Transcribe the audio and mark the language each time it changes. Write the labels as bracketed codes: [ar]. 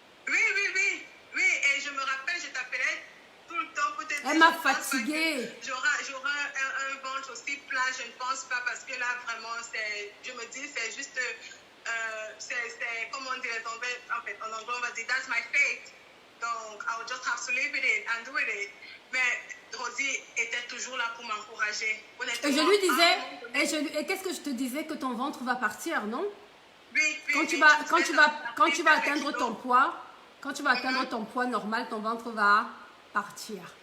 [fr] Oui, et je me rappelle, je t'appelais tout le temps pour te dire... Elle m'a fatiguée. J'aurai un ventre aussi plat, je ne pense pas, parce que là, vraiment, je me dis, c'est juste... c'est comme on dit en anglais, en anglais, on va dire, [en] that's my fate. Donc, I'll just have to live with it and do with it. [fr] Mais Rosie était toujours là pour m'encourager. Et je lui disais, et qu'est-ce que je te disais? Que ton ventre va partir, non? Oui. Quand tu vas atteindre ton poids, quand tu vas atteindre ton poids normal, ton ventre va partir.